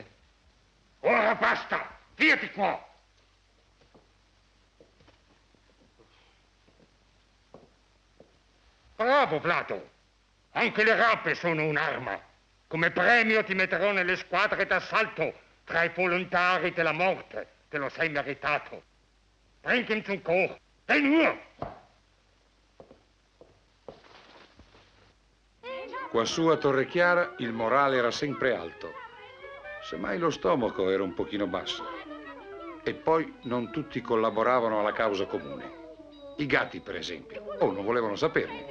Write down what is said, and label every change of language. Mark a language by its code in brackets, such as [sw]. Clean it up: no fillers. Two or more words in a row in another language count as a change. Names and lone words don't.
[it] Ora basta! Vieti qua! Bravo, Plato! Anche le rape sono un'arma. Come premio ti metterò nelle squadre d'assalto tra i volontari della morte. Te lo sei meritato. [de] Bring ihn zum Koch. Den nur! [it] Quassù a Torrechiara il morale era sempre alto, semmai lo stomaco era un pochino basso. E poi non tutti collaboravano alla causa comune. I gatti, per esempio, non volevano saperne.